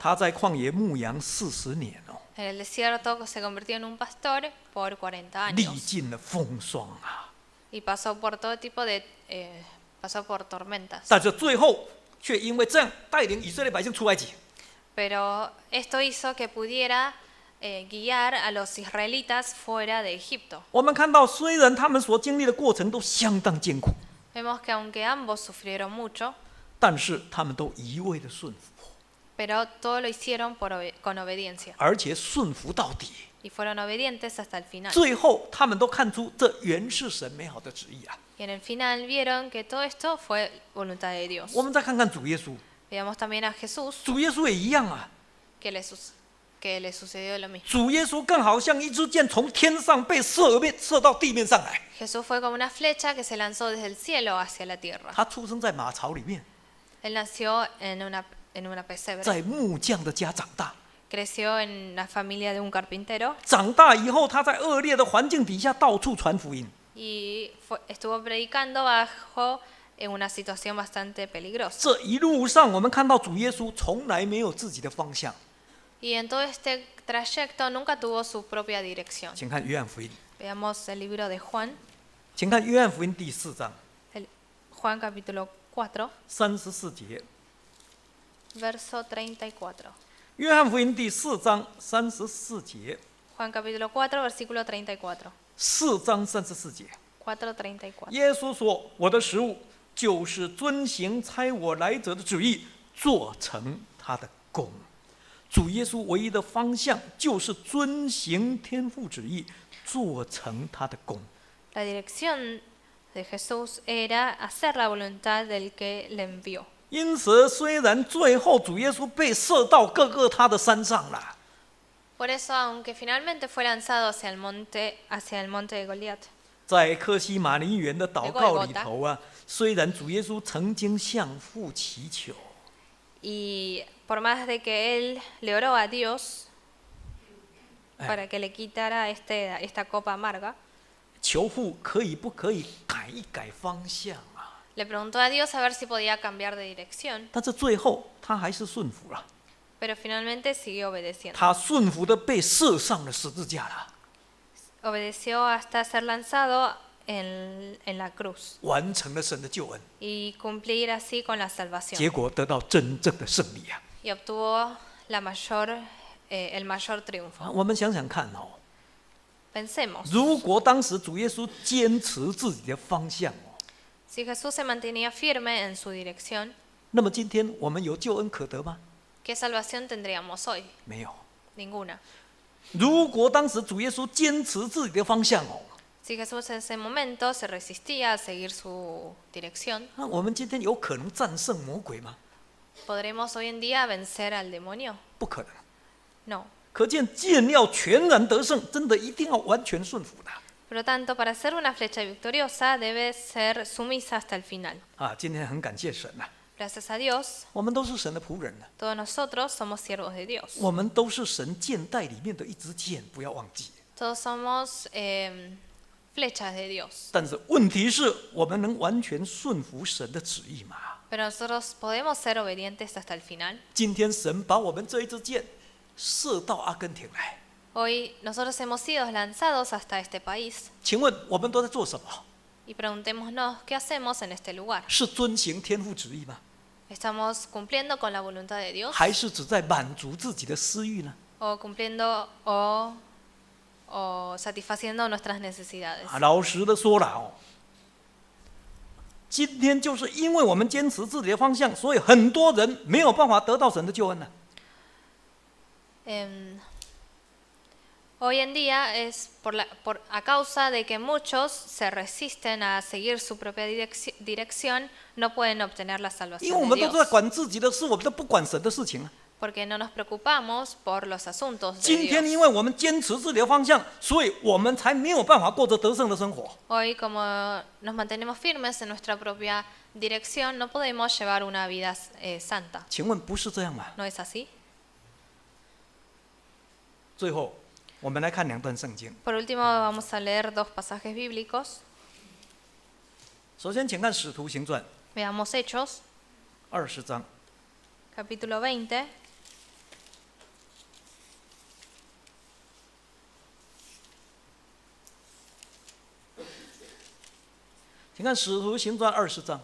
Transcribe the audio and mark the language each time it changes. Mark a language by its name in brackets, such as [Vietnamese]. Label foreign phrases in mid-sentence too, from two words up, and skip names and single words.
[Chinese] 他在旷野牧羊40年哦， [Spanish] En el desierto se convirtió en un pastor por 40 [Chinese] 历 [Spanish] años [Chinese] 尽了风霜啊， [Spanish] y pasó por todo tipo de, pasó por tormentas. [Chinese] 但是最后却因为这样带领以色列百姓出埃及。 [Spanish] Pero esto hizo que pudiera guiar a los israelitas fuera de Egipto. [Chinese] 我们看到，虽然他们所经历的过程都相当艰苦， [Spanish] Vemos que aunque ambos sufrieron mucho, [Chinese] 但是他们都一味的顺服， [Spanish] pero todo lo hicieron con obediencia [Chinese] 而且顺服到底。 [Spanish] y fueron obedientes hasta el final. [Chinese] 最后，他们都看出这原是神美好的旨意啊！ [Spanish] Y en el final vieron que todo esto fue voluntad de Dios. [Chinese] 我们再看看主耶稣， [Spanish] Veamos también a Jesús, [Chinese] 主耶稣也一样啊。 [Spanish] que le sucedió lo mismo. [Chinese] 主耶稣更好像一支箭从天上被射到地面上来。 [Spanish] Jesús fue como una flecha que se lanzó desde el cielo hacia la tierra. [Chinese] 他出生在马槽里面， [Spanish] Él nació en una pesebre. [Chinese] 在木匠的家长大。 [Spanish] Creció en la familia de un carpintero [Chinese] 长大以后，他在恶劣的环境底下到处传福音。 [Spanish] y estuvo predicando bajo en una situación bastante peligrosa. [Chinese] 这一路上，我们看到主耶稣从来没有自己的方向。 [Spanish] Y en todo este trayecto nunca tuvo su propia dirección. [Chinese] 请看约翰福音， [Spanish] Veamos el libro de Juan, [Chinese] 请看约翰福音第4章 [Spanish] Juan capítulo 4, [Chinese] 34 节。 [Spanish] verso 34. [Chinese] 约翰福音第4章34节， [Spanish] Juan capítulo 4, versículo 34. [Chinese] 4 章34节， [Spanish] 4:34. [Chinese] 耶稣说：“我的食物就是遵行差我来者的旨意，做成他的功。” 主耶稣唯一的方向就是遵行天父旨意，做成他的功。 [Spanish] La dirección de Jesús era hacer la voluntad del que le envió. [Chinese] 因此，虽然最后主耶稣被射到各个他的山上了， [Spanish] Por eso, aunque finalmente fue lanzado hacia el monte de Goliat, [Chinese] 在客西马尼园的祷告里头啊，虽然主耶稣曾经向父祈求， [Spanish] y por más de que él le oró a Dios para que le quitara esta copa amarga, [Chinese] 求父可不可以改一改方向啊？ [Spanish] le preguntó a Dios a ver si podía cambiar de dirección, [Chinese] 但是最后他还是顺服了， [Spanish] pero finalmente siguió obedeciendo. [Chinese] 他顺服的被射上了十字架了， [Spanish] Obedeció hasta ser lanzado en la cruz [Chinese] 完成了神的救恩， [Spanish] y cumplir así con la salvación. [Chinese] 结果得到真正的胜利啊！ [Spanish] Y obtuvo el mayor triunfo. [Chinese] 我们想想看哦， [Spanish] Pensemos, [Chinese] 如果当时主耶稣坚持自己的方向哦， [Spanish] si Jesús se mantenía firme en su dirección, [Chinese] 那么今天我们有救恩可得吗？ [Spanish] ¿qué salvación tendríamos hoy? [Chinese] 没有。 [Spanish] Ninguna. [Chinese] 如果当时主耶稣坚持自己的方向哦， [Spanish] Si Jesús en ese momento se resistía a seguir su dirección, [Chinese] 那我们今天有可能战胜魔鬼吗？ [Spanish] ¿podremos hoy en día vencer al demonio? [Chinese] 不可能。 [Spanish] No. [Chinese] 可见剑要全然得胜，真的一定要完全顺服的 [Spanish] Por lo tanto, para ser una flecha victoriosa debe ser sumisa hasta el final. [Chinese] 啊！今天很感谢神呐、 [Spanish] Gracias a Dios, [Chinese] 我们都是神的仆人呢、 [Spanish] todos nosotros somos siervos de Dios. [Chinese] 我们都是神箭袋里面的一支箭，不要忘记。 [Spanish] Todos somos flechas de Dios. [Chinese] 但是问题是我们能完全顺服神的旨意吗？ [Spanish] Pero nosotros podemos ser obedientes hasta el final. [Chinese] 今天神把我们这一支箭射到阿根廷来， [Spanish] Hoy nosotros hemos sido lanzados hasta este país [Chinese] 请问我们都在做什么？ [Spanish] y preguntémonos qué hacemos en este lugar. [Chinese] 是遵行天父旨意吗？ [Spanish] ¿Estamos cumpliendo con la voluntad de Dios [Chinese] 还是只在满足自己的私欲呢？ [Spanish] o cumpliendo o satisfaciendo nuestras necesidades? [Chinese] 老实的说了哦，今天就是因为我们坚持自己的方向，所以很多人没有办法得到神的救恩呢、 [Spanish] Hoy en día es a causa de que muchos se resisten a seguir su propia dirección, no pueden obtener la [Chinese] 因为我 [Spanish] salvación [Chinese] 们 [Spanish] de [Chinese] 都在 [Spanish] Dios. [Chinese] 管自己的事，我们都不管神的事情啊。 [Spanish] Porque no nos preocupamos por los asuntos de [Chinese] 今天因为 [Spanish] Dios. [Chinese] 我们坚持自己的方向，所以我们才没有办法过着得胜的生活。 [Spanish] Hoy, como nos mantenemos firmes en nuestra propia dirección, no podemos llevar una vida santa. [Chinese] 请问不是这样吗？ [Spanish] ¿No es así? [Chinese] 最后，我们来看2段圣经。 [Spanish] Por último, vamos a leer 2 pasajes bíblicos. [Chinese] 首先，请看《使徒行传》 [Spanish] Veamos Hechos, [Chinese] 20 章。 [Spanish] capítulo 20. [Chinese] 请看《使徒行传》20章